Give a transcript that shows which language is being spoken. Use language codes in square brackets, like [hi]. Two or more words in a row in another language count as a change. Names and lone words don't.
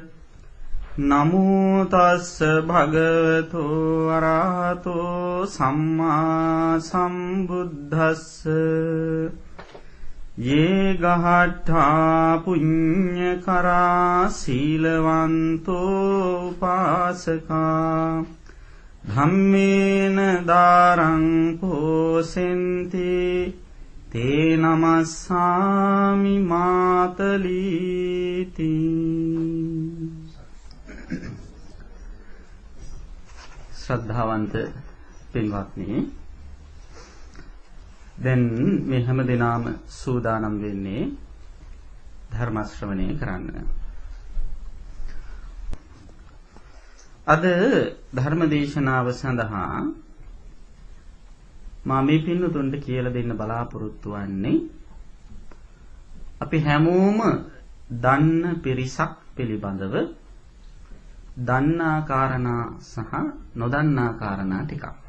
[pi] නමෝ තස්ස භගවතු අරහතෝ සම්මා සම්බුද්දස්ස යේ ගහට්ඨා පුඤ්ඤකරා සීලවන්තෝ උපාසකා ධම්මේන දාරං පෝසෙන්ති තේ නමස්සාමි [si] මාතලීති ශ්‍රද්ධාවන්ත පින්වත්නි දැන් මේ හැම දිනම සූදානම් වෙන්නේ ධර්ම ශ්‍රවණය කරන්න. අද ධර්ම දේශනාව සඳහා මා මේ පින්නතුන්ට කියලා දෙන්න බලාපොරොත්තු වෙන්නේ අපි හැමෝම දන්න පිරිසක් පිළිබඳව දන්නා කාරණා සහ නොදන්නා කාරණා ටිකක්.